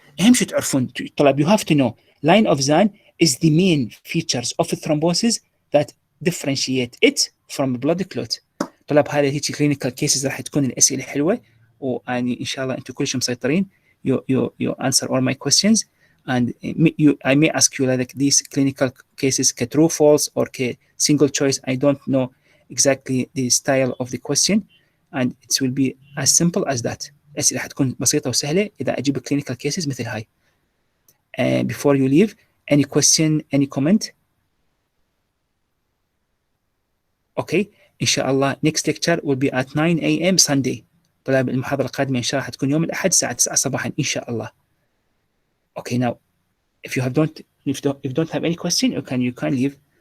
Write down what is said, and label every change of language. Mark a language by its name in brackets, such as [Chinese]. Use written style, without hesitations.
[Arabic] اهم شيء تعرفون طلاب [English] you have to know line of Zan is the main features of thrombosis that differentiate it from blood clot. [Arabic] طلاب هذه هيك clinical cases راح تكون الاسئله حلوه واني ان شاء الله انتم كلشم مسيطرين. [English] you answer all my questions and I may ask you like these clinical cases ك true false or ك single choice. I don't know exactly the style of the question and it will be as simple as that. [Arabic] الأسئلة حتكون بسيطة وسهلة إذا أجيب clinical cases مثل هاي. [English] Before you leave, any question, any comment? Okay. إن شاء الله next lecture will be at 9 a.m. Sunday. [Arabic] طلاب المحاضرة القادمة إن شاء الله حتكون يوم الأحد الساعة 9 صباحا إن شاء الله. [English] Okay. Now, if you don't have any question, you can leave.